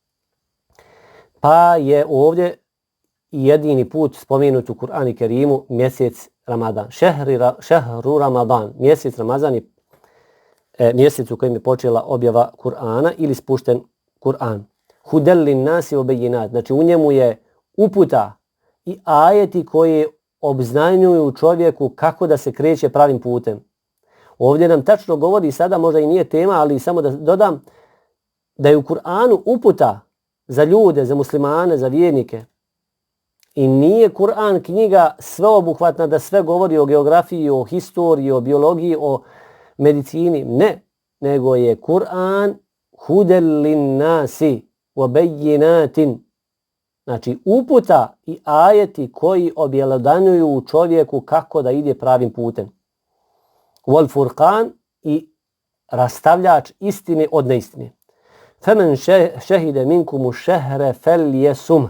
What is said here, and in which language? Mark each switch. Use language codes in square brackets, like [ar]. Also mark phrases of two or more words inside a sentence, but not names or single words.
[bs] Pa je ovdje jedini put spomenut u Kur'anu i Kerimu mjesec Ramadan. [ar] شهر رمضان. [bs] Mjesec Ramazan je mjesec u kojem je počela objava Kur'ana ili spušten Kur'an. [ar] هدى للناس وبينات. [bs] Znači u njemu je uputa i ajeti koji obznanjuju čovjeku kako da se kreće pravim putem. Ovdje nam tačno govori, sada možda i nije tema, ali samo da dodam da je u Kur'anu uputa za ljude, za muslimane, za vjernike. I nije Kur'an knjiga sveobuhvatna da sve govori o geografiji, o historiji, o biologiji, o medicini. Ne, nego je Kur'an [ar] هدى للناس وبينات. [bs] Znači uputa i ajeti koji objelodanjuju čovjeku kako da ide pravim putem. [ar] والفرقان [bs] i rastavljač istine od neistine. [ar] فمن شهد منكم الشهر فليصمه.